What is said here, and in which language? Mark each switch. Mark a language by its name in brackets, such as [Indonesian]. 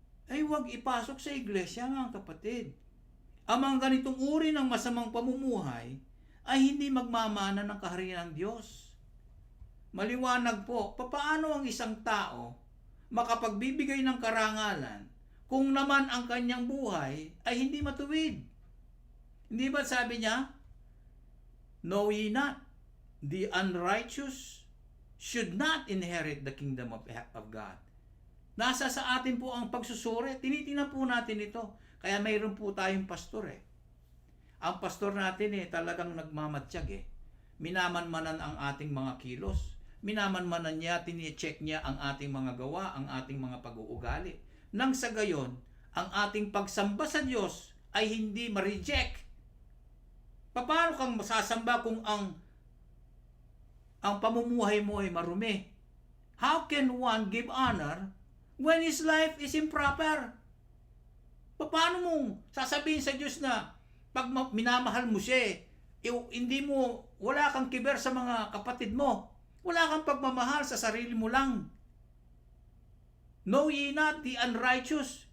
[Filipino] Ay huwag ipasok sa iglesia, mga kapatid. Ang mga ganitong uri ng masamang pamumuhay ay hindi magmamana ng kaharian ng Diyos. Maliwanag po, papaano ang isang tao makapagbibigay ng karangalan kung naman ang kanyang buhay ay hindi matuwid? Hindi ba sabi niya, [English] know ye not, the unrighteous should not inherit the kingdom of God. [Filipino] Nasa sa atin po ang pagsusuri. Tinitingnan po natin ito. Kaya mayroon po tayong pastor eh. Ang pastor natin talagang nagmamatsyag eh. Minamanmanan ang ating mga kilos. Minamanmanan niya, tini-check niya ang ating mga gawa, ang ating mga pag-uugali. Nang sa gayon, ang ating pagsamba sa Diyos ay hindi ma-reject. Paano kang masasamba kung ang pamumuhay mo ay marumi? [English] How can one give honor when his life is improper? [Filipino] Paano mong sasabihin sa Diyos na pag minamahal mo siya, hindi mo, wala kang kiber sa mga kapatid mo. Wala kang pagmamahal sa sarili mo lang. [English] Know ye not the unrighteous?